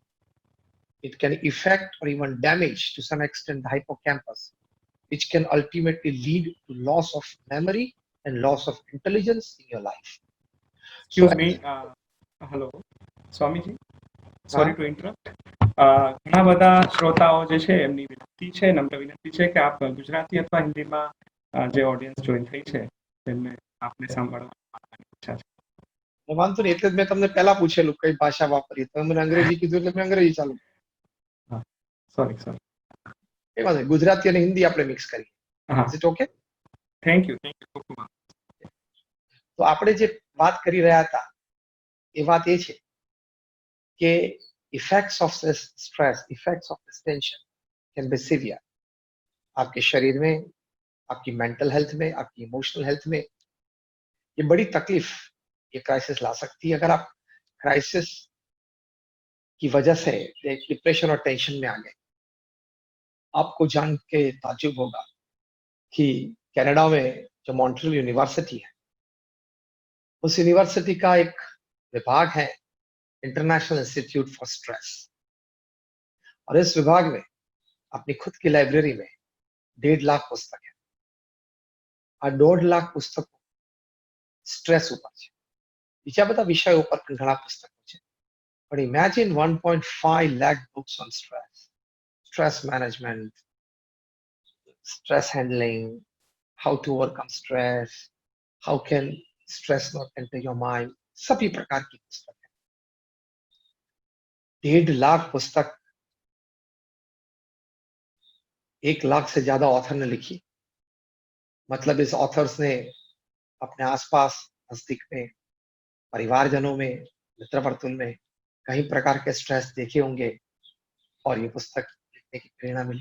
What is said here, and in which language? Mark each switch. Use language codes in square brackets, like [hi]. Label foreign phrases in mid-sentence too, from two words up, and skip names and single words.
[en] It can affect or even damage to some extent the hippocampus, which can ultimately lead to loss of memory and loss of intelligence in your life. Excuse me. Hello, સ્વામીજી. Sorry to interrupt. [gu] ઘણા બધા શ્રોતાઓ જે છે એમની વિનંતી છે, નમ્ર વિનંતી છે કે આપ ગુજરાતી અથવા હિન્દીમાં જે [en] audience join [gu] થઈ છે તેમને આપને સાંભળવાની ઈચ્છા છે. વાંધો નહીં, એટલે જ મેં તમને પહેલા પૂછેલું કઈ ભાષા વાપરી, તમે મને અંગ્રેજી કીધું એટલે મેં અંગ્રેજી ચાલુ. સોરી. એ વાંધો નહીં, ગુજરાતી અને હિન્દી આપણે મિક્સ કરીએ. [en] Is it okay? Thank you. [gu] તો આપણે જે વાત કરી રહ્યા હતા એ વાત એ છે કે [en] effects of this stress, effects of this tension can be severe. [hi] आपके शरीर में, आपकी [en] mental health [hi] में, आपकी [en] emotional health [hi] में ये बड़ी तकलीफ, ये क्राइसिस ला सकती है. अगर आप क्राइसिस की वजह से डिप्रेशन और टेंशन में आ गए, आपको जान के ताज्जुब होगा कि कनाडा में जो मॉन्ट्रियल यूनिवर्सिटी है, उस यूनिवर्सिटी का एक विभाग है इंटरनेशनल इंस्टीट्यूट फॉर स्ट्रेस. और इस विभाग में अपनी खुद की लाइब्रेरी में 1.5 लाख पुस्तक है। [gu] આ 1.5 લાખ પુસ્તક સ્ટ્રેસ ઉપર છે, બીજા બધા વિષયો ઉપર પણ ઘણા પુસ્તકો છે, [en] but imagine 1.5 lakh books on stress management, stress handling, how to overcome stress, how can stress not enter your mind, [hi] सभी प्रकार की पुस्तक है। 1.5 लाख पुस्तक 1 लाख से ज्यादा ऑथर ने लिखी, मतलब इस ऑथर्स ने अपने आसपास नजदीक में परिवारजनों में मित्र वर्तुल में कई प्रकार के स्ट्रेस देखे होंगे और ये पुस्तक लिखने की प्रेरणा मिली।